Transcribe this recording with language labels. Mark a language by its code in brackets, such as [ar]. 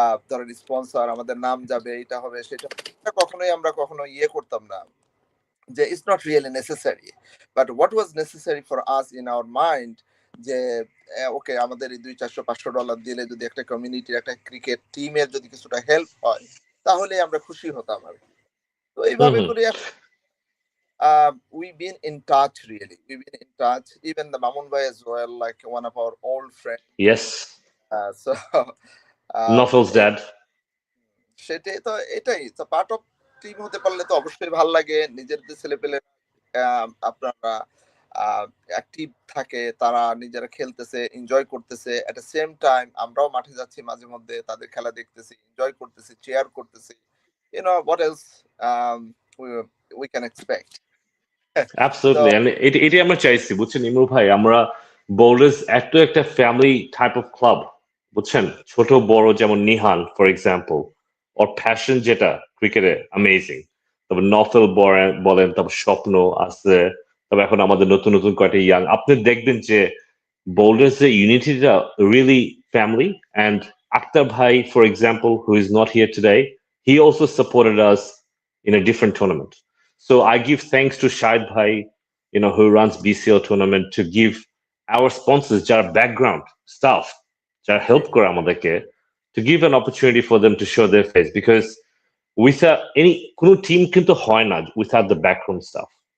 [bn] ধরেন স্পন্সর আমাদের নাম যাবে, এটা হবে সেটা, এটা কখনোই আমরা কখনো ইয়ে করতাম না, যে [en] It's not really necessary. But what was necessary for us in our mind, [bn] যে ওকে আমাদের এই 200-400 500 ডলার দিলে যদি একটা কমিউনিটির একটা ক্রিকেট টিমের যদি কিছুটা হেল্প হয়, তাহলে আমরা খুশি হতাম আর কি। তো হুম এইভাবে হুম করে [en] we've been in touch, really. We've been in touch. Even the Mamun Bhai as well, like one of our old friends. Yes So, নফলস এই ড্যাড [bn] সেটাই তো, এটাই তো পার্ট অফ টিম হতে পারলে তো অবশ্যই ভালো লাগে। নিজেদের ছেলেপেলে আপনারা অ্যাক্টিভ থাকে, তারা নিজেরা খেলতেছে, এনজয় করতেছে। [en] at the same time [bn] আমরাও মাঠে যাচ্ছি মাঝে মধ্যে, তাদের খেলা দেখতেছি, এনজয় করতেছি, চেয়ার করতেছি। [en] What else we we can expect. [bn] তো অ্যাবসলিউটলি, এটাই আমরা চাইছি বুঝছেন ইমরু ভাই। আমরা বোল্ডার্স এত একটা ফ্যামিলি টাইপ অফ ক্লাব বুঝছেন, ছোট বড় যেমন Nihan [en] for example, [bn] or passion যেটা ক্রিকেটে অ্যামেজিং। তারপর নফেল বলেন, তারপর স্বপ্ন আছে, তবে এখন আমাদের নতুন নতুন কয়টা ইয়াং আপনি দেখবেন যে বোল্ডার্স এর ইউনিটিটা রিয়েলি ফ্যামিলি। [en] And Akhtar Bhai for example, who is not here today, he also supported us in a different tournament. So I give thanks to Shahid Bhai, who runs BCL tournament, to give our sponsors, [bn] যারা background staff, যারা help করে আমাদেরকে, [en] to give an opportunity for them to show their face, because without any [bn] কোনো team কিন্তু হয় না [en] without the background staff.